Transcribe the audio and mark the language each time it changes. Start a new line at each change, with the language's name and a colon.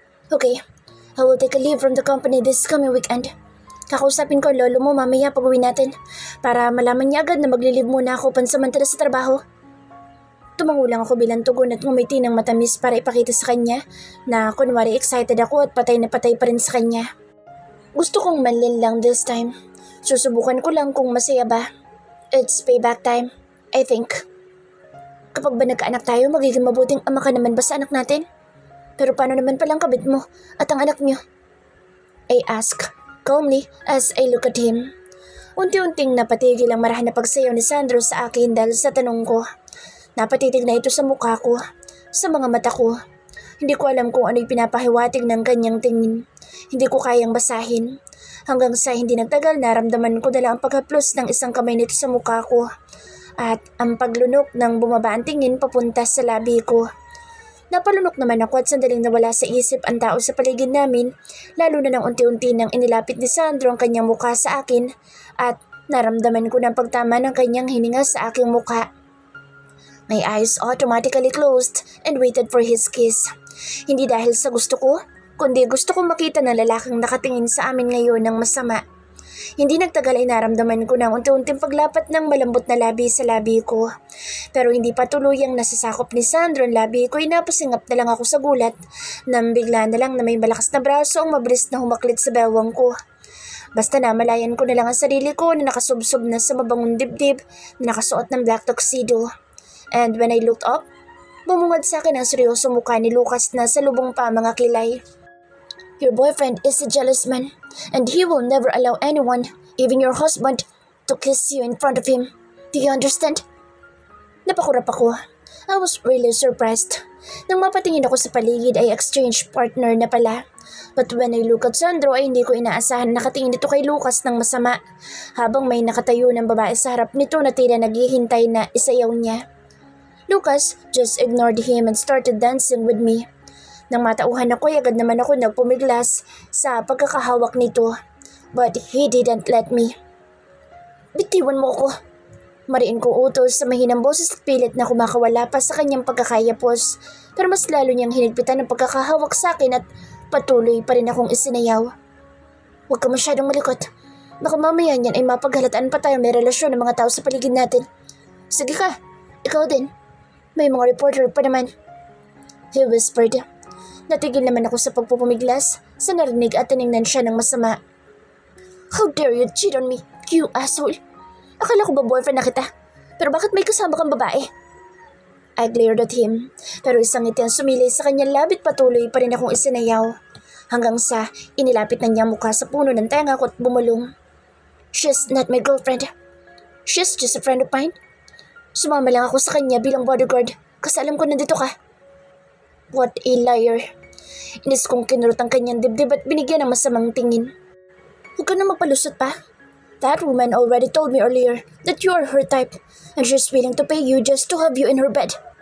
English: Okay, I will take a leave from the company this coming weekend.
Filipino: Kakausapin ko ang lolo mo mamaya pag uwi natin para malaman niya agad na maglilib muna ako pansamantala sa trabaho. Tumango lang ako bilang tugon at ngumiti ng matamis para ipakita sa kanya na kunwari excited ako at patay na patay pa rin sa kanya. Gusto kong manlin lang
English: this time.
Filipino: Susubukan ko lang kung masaya ba.
English: It's payback time, I think.
Filipino: Kapag ba nagkaanak tayo, magiging mabuting ama ka naman ba sa anak natin? Pero paano naman palang kabit mo at ang anak niyo?
English: I ask calmly as I look at him.
Filipino: Unti-unting napatigil ang marahan na pagsayaw ni Sandro sa akin dahil sa tanong ko. Napatitig na ito sa mukha ko, sa mga mata ko. Hindi ko alam kung ano'y pinapahiwatig ng kanyang tingin. Hindi ko kayang basahin. Hanggang sa hindi nagtagal, naramdaman ko dala ang paghaplos ng isang kamay nito sa mukha ko at ang paglunok ng bumaba ang tingin papunta sa labi ko. Napalunok naman ako at sandaling nawala sa isip ang tao sa paligid namin, lalo na nang unti-unti nang inilapit ni Sandro ang kanyang mukha sa akin at naramdaman ko ng pagtama ng kanyang hininga sa aking mukha. My eyes automatically closed and waited for his kiss. Hindi dahil sa gusto ko, kundi gusto kong makita ng lalaking nakatingin sa amin ngayon ng masama. Hindi nagtagal ay naramdaman ko ng unti-unting paglapat ng malambot na labi sa labi ko. Pero hindi pa tuluyang nasasakop ni Sandro ang labi ko, napasingap na lang ako sa gulat nang bigla na lang na may malakas na braso ang mabilis na humaklit sa bewang ko. Basta na malayan ko na lang ang sarili ko na nakasubsob na sa mabangong dibdib na nakasuot ng black tuxedo.
English: And when I looked up,
Filipino: bumungad sa akin ang seryoso mukha ni Lucas na sa lubong pa mga kilay.
English: Your boyfriend is a jealous man, and he will never allow anyone, even your husband, to kiss you in front of him. Do you understand?
Filipino: Napakurap ako.
English: I was really surprised.
Filipino: Nang mapatingin ako sa paligid ay exchange partner na pala.
English: But when I look at Sandro
Filipino: ay hindi ko inaasahan na nakatingin ito kay Lucas ng masama, habang may nakatayo ng babae sa harap nito na tila naghihintay na isayaw niya.
English: Lucas just ignored him and started dancing with me.
Filipino: Nang matauhan ako, agad naman ako nagpumiglas sa pagkakahawak nito.
English: But he didn't let me.
Filipino: Bitiwan mo ako. Mariin ko utos sa mahinang boses at pilit na kumakawala pa sa kanyang pagkakayapos. Pero mas lalo niyang hinigpitan ng pagkakahawak sa akin at patuloy pa rin akong isinayaw. Huwag ka masyadong malikot. Baka mamaya niyan ay mapaghalataan pa tayo may relasyon ng mga tao sa paligid natin. Sige ka, ikaw din. May mga reporter pa naman.
English: He whispered.
Filipino: Natigil naman ako sa pagpupumiglas sa narinig at tiningnan siya ng masama.
English: How dare you cheat on me, you asshole?
Filipino: Akala ko ba boyfriend na kita? Pero bakit may kasama kang babae?
English: I glared at him,
Filipino: pero isang ngiti ang sumilay sa kanyang labit, patuloy pa rin akong isinayaw. Hanggang sa inilapit na niya mukha sa puno ng tenga ko at bumulong.
English: She's not my girlfriend. She's just a friend of mine.
Filipino: Sumama lang ako sa kanya bilang bodyguard kasi alam ko nandito ka.
English: What a liar.
Filipino: Inis kong kinurot ang kanyang dibdib at binigyan ng masamang tingin. Huwag ka na magpalusot pa.
English: That woman already told me earlier that you are her type and she's willing to pay you just to have you in her bed.